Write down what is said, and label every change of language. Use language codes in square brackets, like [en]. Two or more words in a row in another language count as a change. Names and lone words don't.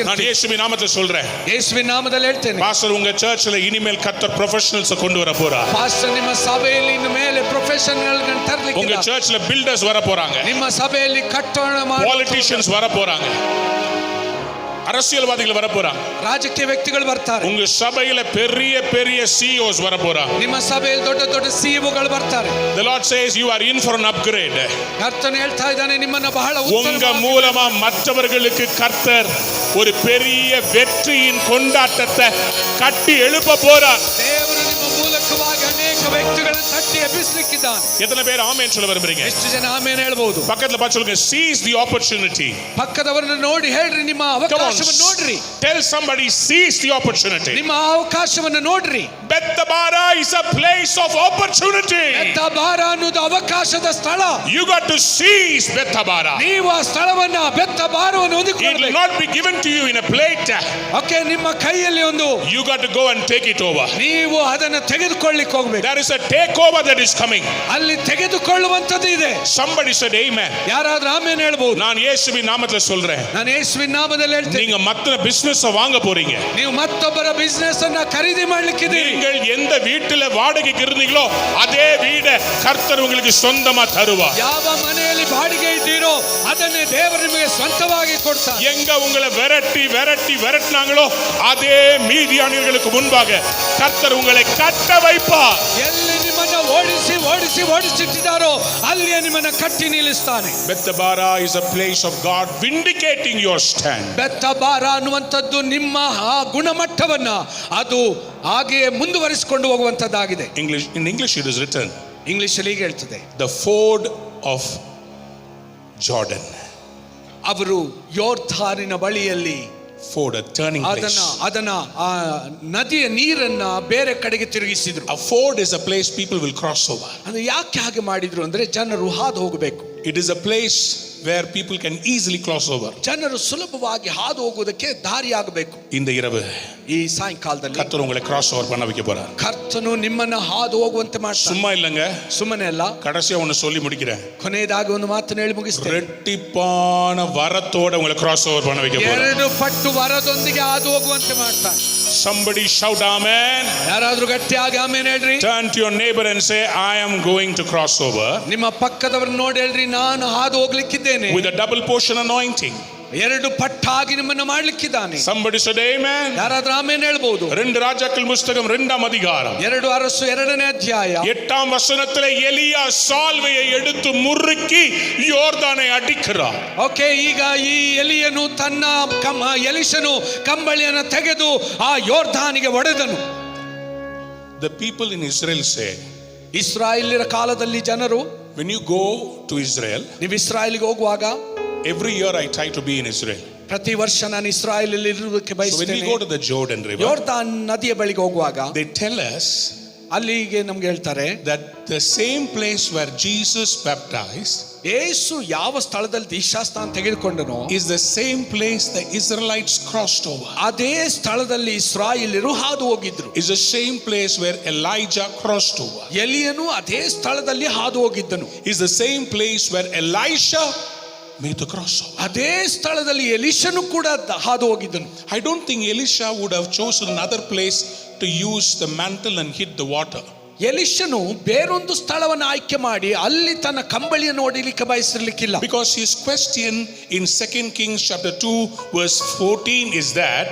[ta] நான் இயேசுவின் நாமத்தில் சொல்றேன். [kn] ಯೇಸುವಿನ ನಾಮದಲ್ಲಿ ಹೇಳ್ತೇನೆ. [ta] பாஸ்டர், உங்க சர்ச்சில் இனிமேல் கர்த்தர் ப்ரொஃபஷனல்ஸ் கொண்டு வர போறார். [kn] ಪಾಸ್ಟರ್, ನಿಮ್ಮ ಸಭೆಯಲ್ಲಿ ಇನ್ನು ಮೇಲೆ ಪ್ರೊಫೆಷನಲ್ಗಳನ್ನು ತರಲಿಕ್ಕೆ, [ta] உங்க சர்ச்சில் பில்டர்ஸ் வர போறாங்க, [kn] ನಿಮ್ಮ ಸಭೆಯಲ್ಲಿ ಕಟ್ಟಡ ಮಾಡುವ [ta] பாலிಟಿಷியன்ஸ் வர போறாங்க, அரசியல்வாதிகள் வர போறாங்க, [kn] ರಾಜಕೀಯ ವ್ಯಕ್ತಿಗಳು ಬರ್ತಾರೆ. [ta] உங்க சபையில பெரிய பெரிய CEOs வர போறாங்க. [kn] ನಿಮ್ಮ ಸಭೆಯಲ್ಲಿ ದೊಡ್ಡ ದೊಡ್ಡ ಸಿಇಒಗಳು ಬರ್ತಾರೆ. [en] The Lord says you are in for an upgrade. [kn] ಕರ್ತನು ಹೇಳ್ತಾ ಇದ್ದಾನೆ, ನಿಮ್ಮನ್ನ ಬಹಳ [ta] உங்க மூலமா மற்றவர்களுக்கு கர்த்தர் ஒரு பெரிய வெற்றியின் கொண்டாட்டத்தை கட்டி எழுப்ப போறார். [kn] ದೇವರು ನಿಮ್ಮ ಮೂಲಕವಾಗಿ ಅನೇಕ ವ್ಯಕ್ತಿಗಳನ್ನು ತಟ್ಟಿ ಎಬ್ಬಿಸಲಿಕ್ಕಿದ್ದಾನೆ. [ta] எத்தனை பேர் ஆமென் சொல்ல விரும்புறீங்க? [kn] ಎಷ್ಟು ಜನ ಆಮೆನ್ ಹೇಳ್ಬಹುದು? [ta] பக்கத்துல பார்த்து சொல்லுங்க, [en] seize the opportunity. [kn] ಪಕ್ಕದವರನ್ನು ನೋಡಿ ಹೇಳ್ರಿ, ನಿಮ್ಮ ಅವಕಾಶವನ್ನು ನೋಡ್ರಿ. [en] Tell somebody, seize the opportunity. [kn] ನಿಮ್ಮ ಅವಕಾಶವನ್ನು ನೋಡ್ರಿ. [en] Bethabara is a place of opportunity. [kn] ಬೆತ್ತಬಾರ ಅನ್ನೋದು ಅವಕಾಶದ ಸ್ಥಳ. [en] You got to seize Bethabara. [kn] ನೀವು ಆ ಸ್ಥಳವನ್ನ ಬೆತ್ತಬಾರವನ್ನು [en] It will [kn] ಹೊಂದಿಕೊಳ್ಳಬೇಕು. [en] not be given to you in a plate. [kn] ಓಕೆ, ನಿಮ್ಮ ಕೈಯಲ್ಲಿ ಒಂದು, [en] You got to go and take it over. [kn] ನೀವು ಅದನ್ನು ತೆಗೆದುಕೊಳ್ಳಿಕ್ಕೆ ಹೋಗ್ಬೇಕು. [en] There is a takeover that is coming. [kn] ಅಲ್ಲಿ ತೆಗೆದುಕೊಳ್ಳುವಂತದ್ದು ಇದೆ. [en] Somebody said amen. [kn] ಯಾರಾದ್ರೂ ಆಮೇನ್ ಹೇಳ್ಬಹುದು? [ta] நான் இயேசுவின் நாமத்துல சொல்றேன். [kn] ನಾನು ಯೇಸುವಿನ ನಾಮದಲ್ಲಿ ಹೇಳ್ತೇನೆ, [ta] நீங்க மத்த பிசினஸ் வாங்க போறீங்க. [kn] ನೀವು ಮತ್ತೊಬ್ಬರ ಬಿಸಿನೆಸ್ ಅನ್ನ ಖರೀದಿ ಮಾಡ್ಲಿಕ್ಕಿದ್ದೀರಿ. [ta] நீங்கள் எந்த வீட்டுல வாடகைக்கு இருந்தீங்களோ அதே வீட கர்த்தர் உங்களுக்கு சொந்தமா தருவார். [kn] ಯಾವ ಮನೆಯಲ್ಲಿ ಬಾಡಿಗೆ ಇದ್ದೀರೋ ಅದನ್ನೇ ದೇವರು ನಿಮಗೆ ಸ್ವಂತವಾಗಿ ಕೊಡ್ತಾರೆ. [ta] எங்க உங்களை விரட்டினாங்களோ அதே மீதியானியர்களுக்கு முன்பாக கர்த்தர் உங்களை கட்ட வைப்பார். [kn] ಎಲ್ಲಿ ನಿಮ್ಮನ್ನ ಓಡಿಸಿಟ್ಟಿದ್ದಾರೋ ಅಲ್ಲಿಯೇ ನಿಮ್ಮನ್ನ ಕಟ್ಟಿ ನಿಲ್ಲಿಸ್ತಾನೆ. [en] Bethabara is a place of God vindicating your stand. [kn] ಬೆತ್ತಬಾರ ಅನ್ನುವಂಥದ್ದು ನಿಮ್ಮ ಆ ಗುಣಮಟ್ಟವನ್ನ ಅದು ಹಾಗೆಯೇ ಮುಂದುವರಿಸಿಕೊಂಡು ಹೋಗುವಂತದ್ದಾಗಿದೆ. [en] In English it is written, [kn] ಇಂಗ್ಲಿಷ್ ಅಲ್ಲಿ ಹೀಗೆ ಹೇಳ್ತದೆ, [en] the ford of Jordan. [kn] ಅವರು ಯೋರ್ಧಾನಿನ ಬಳಿಯಲ್ಲಿ [en] Ford, a turning place. [kn] ಅದನ್ನ ಆ ನದಿಯ ನೀರನ್ನ ಬೇರೆ ಕಡೆಗೆ ತಿರುಗಿಸಿದ್ರು. [en] A ford is a place people will cross over. [kn] ಅದು ಯಾಕೆ ಹಾಗೆ ಮಾಡಿದ್ರು ಅಂದ್ರೆ ಜನರು ಹಾದು ಹೋಗಬೇಕು. [en] It is a place where people can easily cross over. [kn] ಜನರು ಸುಲಭವಾಗಿ ಹಾದು ಹೋಗುವುದಕ್ಕೆ ದಾರಿಯಾಗಬೇಕು. [ta] இந்த இரவு [kn] ಈ ಸಾಯಂಕಾಲದಲ್ಲಿ [ta] கர்த்தர் உங்களை [en] cross over [ta] பண்ண வைக்க போறார். [kn] ಕರ್ತನು ನಿಮ್ಮನ್ನ ಹಾದು ಹೋಗುವಂತೆ ಮಾಡ್ತಾನೆ. [ta] சும்மா இல்லங்க, [kn] ಸುಮ್ಮನೆ ಅಲ್ಲ. [ta] கடைசியா ஒன்னு சொல்லி முடிக்கிறேன். [kn] ಕೊನೆಯದಾಗಿ ಒಂದು ಮಾತನ್ನು ಹೇಳಿ ಮುಗಿಸ್ತೇನೆ. [ta] ரெட்டிப்பான வரத்தோட உங்களை [en] cross over [ta] பண்ண வைக்க போறார். [kn] ಎರಡು ಪಟ್ಟು ವರದೊಂದಿಗೆ ಹಾದು ಹೋಗುವಂತೆ ಮಾಡ್ತಾನೆ. [en] Somebody shout amen. [kn] ಯಾರಾದ್ರೂ ಗಟ್ಟಿಯಾಗಿ ಆಮೆನ್ ಹೇಳ್ರಿ. [en] Turn to your neighbor and say, I am going to cross over. [kn] ನಿಮ್ಮ ಪಕ್ಕದವರನ್ನು ನೋಡಿ ಹೇಳ್ರಿ, ನಾನು ಹಾದು ಹೋಗ್ಲಿಕ್ಕಿದ್ದೇನೆ. [en] With a double portion anointing. [kn] ಎರಡು ಪಟ್ಟಾಗಿ ನಿಮ್ಮನ್ನು ಮಾಡ್ಲಿಕ್ಕಿದ್ದಾನೆ. [en] Somebody said amen. [kn] ಯಾರಾದ್ರೂ ಆಮೆನ್ ಹೇಳ್ಬಹುದು. [ta] 2 ರಾಜಾக்கள் புஸ்தகம் 2ஆம் அதிகாரம் [kn] 2 ಅರಸು 2ನೇ ಅಧ್ಯಾಯ [ta] 8ஆம் வசனத்திலே எலியா சால்வையை எடுத்து முறுக்கி யோர்தானை அடிக்கிறார். [kn] ಓಕೆ, ಈಗ ಈ ಎಲಿಯನು ಎಲಿಷನು ಕಂಬಳಿಯನ್ನು ತೆಗೆದು ಆ ಯೋರ್ದಾನಿಗೆ ಒಡೆದನು. [en] The people in Israel say, [kn] ಇಸ್ರಾಯೇಲ್ಯರ ಕಾಲದಲ್ಲಿ ಜನರು, [en] when you go to Israel, [kn] ನೀವು ಇಸ್ರಾಯೇಲಿಗೆ ಹೋಗುವಾಗ, [en] every year I try to be in Israel. [kn] ಪ್ರತಿ ವರ್ಷ ನಾನು ಇಸ್ರಾಯೇಲಲ್ಲಿ ಇರುವುದಕ್ಕೆ [en] So when we [kn] ಬಯಸುತ್ತೇನೆ. [en] go to the Jordan river, [kn] ಯೋರ್ದಾನ್ ನದಿಯ ಬಳಿಗೆ ಹೋಗುವಾಗ [en] they tell us [kn] ಅಲ್ಲಿಗೆ ನಮ್ಗೆ ಹೇಳ್ತಾರೆ, [en] that the same place where Jesus baptized [kn] ಯೇಸು ಯಾವ ಸ್ಥಳದಲ್ಲಿ ದೀಕ್ಷಾಸ್ನಾನ ತೆಗೆದುಕೊಂಡನೋ [en] is the same place the Israelites crossed over. [kn] ಅದೇ ಸ್ಥಳದಲ್ಲಿ ಇಸ್ರಾಯೇಲ್ಯರು ಹಾದು ಹೋಗಿದ್ರು. [en] Is the same place where Elijah crossed over. [kn] ಎಲಿಯನು ಅದೇ ಸ್ಥಳದಲ್ಲಿ ಹಾದು ಹೋಗಿದ್ದನು. [en] Is the same place where Elisha made the crossover. [kn] ಅದೇ ಸ್ಥಳದಲ್ಲಿ ಎಲಿಷನು ಕೂಡ ಹಾದು ಹೋಗಿದ್ದನು. [en] I don't think Elisha would have chosen another place to use the mantle and hit the water. [kn] ಎಲಿಷನು ಬೇರೊಂದು ಸ್ಥಳವನ್ನು ಆಯ್ಕೆ ಮಾಡಿ ಅಲ್ಲಿ ತನ್ನ ಕಂಬಳಿಯನ್ನು ಹೊಡಿಲಿಕ್ಕೆ ಬಯಸಿರ್ಲಿಕ್ಕಿಲ್ಲ. [en] Because his question in 2 Kings chapter 2 verse 14 is that,